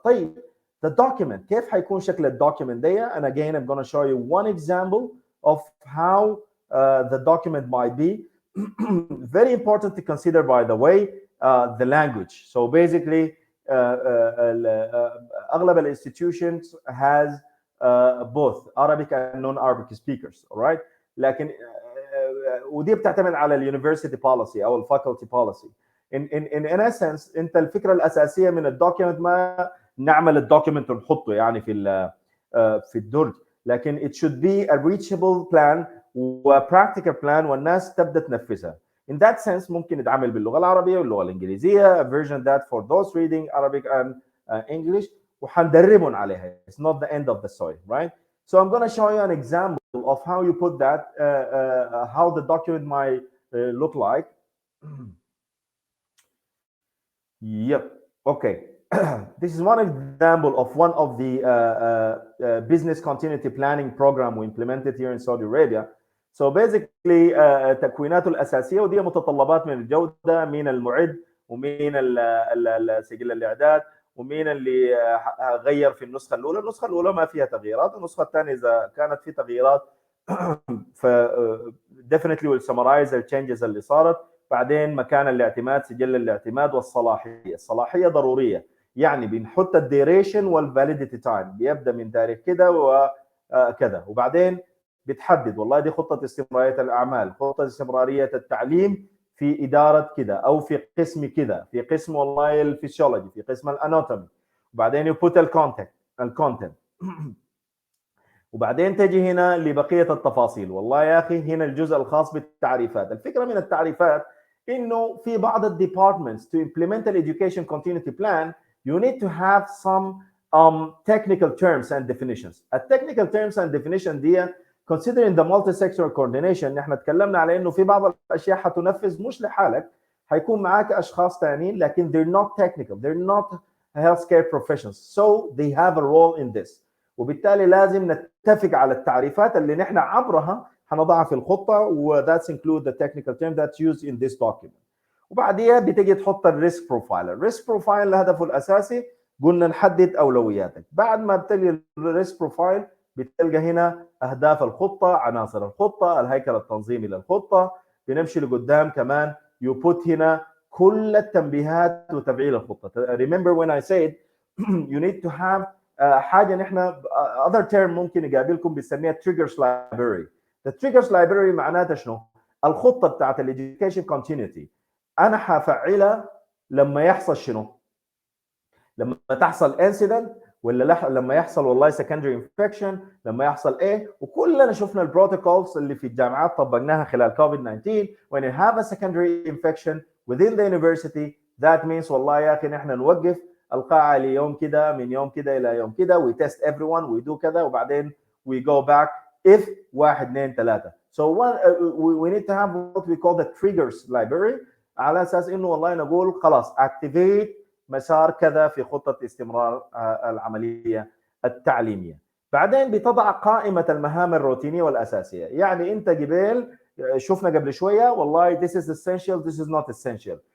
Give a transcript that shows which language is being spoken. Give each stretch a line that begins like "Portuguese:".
English: طيب the document
Arabic: كيف حيكون شكل الدوكيمنت دي؟
English: and again I'm going to show you one example of how the document might be. Very important to consider by the way the language. So basically اغلب institutions has both Arabic and non-Arabic speakers, all right?
Arabic: لكن ودي بتعتمد على اليونيفرسيتي بوليسي او الفاكولتي بوليسي. in essence انت الفكره الاساسيه من الدوكيمنت ما نعمل الدوكيمنت ونحطه يعني في الدرج، لكن
English: it should be a reachable plan
Arabic: و practical plan والناس تبدا تنفذها.
English: In that sense
Arabic: ممكن يتعامل باللغه العربيه واللغه الانجليزيه
English: version that for those reading Arabic and English
Arabic: وحندربهم عليها.
English: It's not the end of the story, right? So I'm going to show you an example of how you put that, how the document might look like. Yep. Okay. This is one example of one of the business continuity planning program we implemented here in Saudi Arabia. So basically
Arabic: تكويناته الأساسية ودي متطلبات من الجودة، مين المعد ومين سجل الإعداد ومين اللي غير في النسخة الأولى. النسخة الأولى ما فيها تغييرات، النسخة الثانية إذا كانت في تغييرات ف
English: definitely will summarize the changes
Arabic: اللي صارت. بعدين مكان الاعتماد، سجل الاعتماد والصلاحية. الصلاحية ضرورية، يعني بنحط الديريشن والفاليديتي تايم، بيبدا من تاريخ كده وكذا. وبعدين بتحدد والله دي خطة استمرارية الأعمال، خطة استمرارية التعليم في إدارة كده أو في قسم كده، في قسم والله الفسيولوجي، في قسم الأناتومي. وبعدين يبوت الكونتنت وبعدين تجي هنا لبقية التفاصيل. والله يا أخي هنا الجزء الخاص بالتعريفات. الفكرة من التعريفات إنه في بعض الديبارتمنتس
English: to implement an education continuity plan you need to have some technical terms and definitions. التكنيكال terms and definition دي considering the multi-sector coordination
Arabic: نحن تكلمنا على إنه في بعض الأشياء حتنفذ مش لحالك، حيكون معاك أشخاص ثانيين لكن
English: they're not technical, they're not healthcare professionals, so they have a role in this.
Arabic: وبالتالي لازم نتفق على التعريفات اللي نحن عبرها هنضعها في الخطة و
English: that's include the technical term that's used in this document.
Arabic: وبعديها بتيجي تحط الريسك بروفايل. الريسك بروفايل هدفه الأساسي قلنا نحدد أولوياتك. بعد ما بتلقى الريسك بروفايل بتلقى هنا أهداف الخطة، عناصر الخطة، الهيكل التنظيمي للخطة. بنمشي لقدام كمان
English: you put
Arabic: هنا كل التنبيهات وتفعيل الخطة.
English: Remember when I said you need to have حاجه نحن other term
Arabic: ممكن يقابلكم بنسميها
English: triggers library.
Arabic: the triggers library معناتها شنو؟ الخطه بتاعت education continuity انا حفعلها لما يحصل شنو؟ لما تحصل incident ولا لما يحصل والله secondary infection، لما يحصل ايه. وكلنا شفنا البروتوكولز اللي في الجامعات طبقناها خلال COVID-19.
English: when you have a secondary infection within the university that means
Arabic: والله يا اخي نحن نوقف القاعة ليوم كده، من يوم كده إلى يوم كده.
English: we test everyone, we do
Arabic: كذا وبعدين
English: we go back if 1 2 3. so we need to have what we call the triggers library
Arabic: على أساس إنه والله نقول خلاص activate مسار كذا في خطة استمرار العملية التعليمية. بعدين بتضع قائمه المهام الروتينيه والاساسيه. يعني انت قبل شفنا قبل شويه والله
English: this is essential this is not essential.